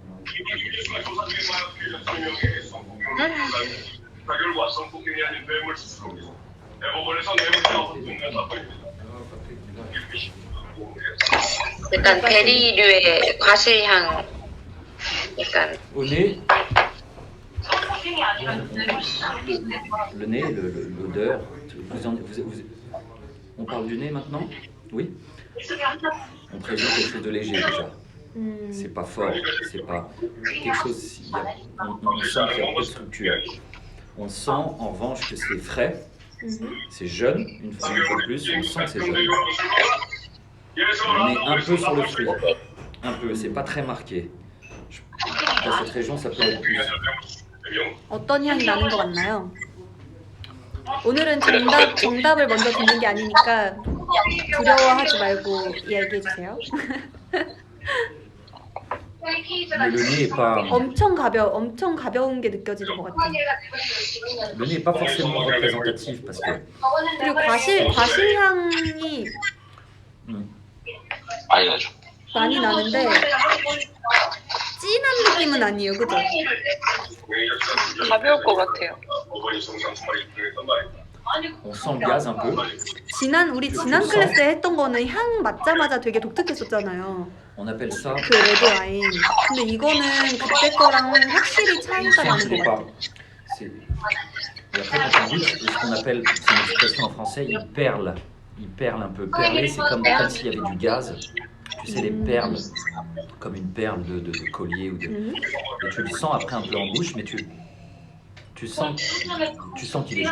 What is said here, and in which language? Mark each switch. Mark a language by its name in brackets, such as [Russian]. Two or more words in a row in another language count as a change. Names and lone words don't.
[Korean] 약간 베리류의 과실향. 약간 [French] Au nez, le nez, l'odeur. On parle du nez maintenant? Oui. On présume quelque chose de léger déjà. C'est pas fort, c'est pas quelque chose. On sent qu'il y a un peu de structure. On sent en revanche que c'est frais, c'est jeune, une fois de plus, on sent que c'est jeune. On est un peu sur le fruit, un peu, c'est pas très marqué. Dans cette région, ça peut être plus. [Korean] 어떤 향이 나는 것 같나요? 오늘은 정답을 먼저 듣는 게 아니니까 두려워하지 말고 얘기해 주세요. [French] Mais le nez est pas. [Korean] 엄청 가벼운 게 느껴지는 것 같아요. [French] Le nez est pas forcément représentatif parce que. [Korean] 그리고 과실 향이 많이 나죠. 많이 나는데 진한 느낌은 아니에요, 그죠? 가벼울 것 같아요. [French] On sent le gaz un peu. [Korean] 우리 지난 클래스에 했던 거는 향 맡자마자 되게 독특했었잖아요. [French] On appelle ça. [Korean] 그 레드 와인. 근데 이거는 그때 거랑 확실히 차이가 나는 것 같아요. [French] Et après, quand on goûte, ce qu'on appelle, c'est une expression en français, il perle. il perle un peu. Perler, c'est comme s'il y avait du gaz. Tu sais, les perles, comme une perle de collier. Et tu le sens après un peu en bouche, mais tu sens qu'il est jeune.